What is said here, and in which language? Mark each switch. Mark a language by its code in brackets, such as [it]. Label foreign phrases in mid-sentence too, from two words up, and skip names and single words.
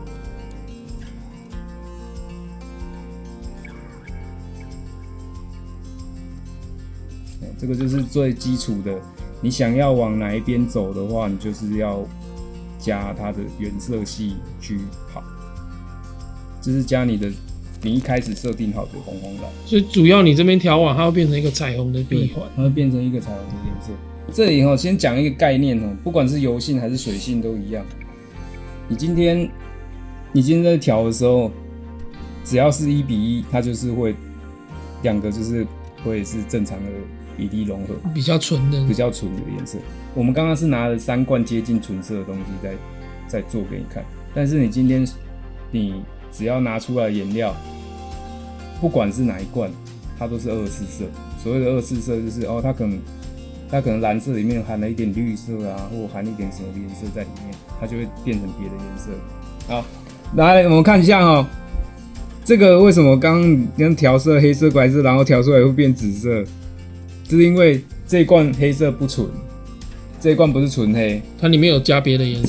[zh] 這個就是最基礎的，你想要往哪一邊走的話，你就是要加它的原色系去跑，就是加你一開始設定好的紅黃藍。所以主要你這邊調網，它會變成一個彩虹的閉環，它會變成一個彩虹的顏色。這裡先講一個概念，不管是油性還是水性都一樣。你今天在調的時候，只要是1:1，它就是會兩個就是會是正常的比例融合，比較純的顏色。我們剛剛是拿了3罐接近純色的東西在做給你看，但是你今天你只要拿出来的顏料，不管是哪一罐，它都是2次色。所謂的2次色就是它可能藍色裡面含了一點綠色啊，或含一點什麼顏色在裡面，它就會變成別的顏色。好，來我們看一下這個為什麼剛剛調色黑色、白色，然後調出來會變紫色？就是因為這一罐黑色不純，這一罐不是純黑，它裡面有加別的顏色。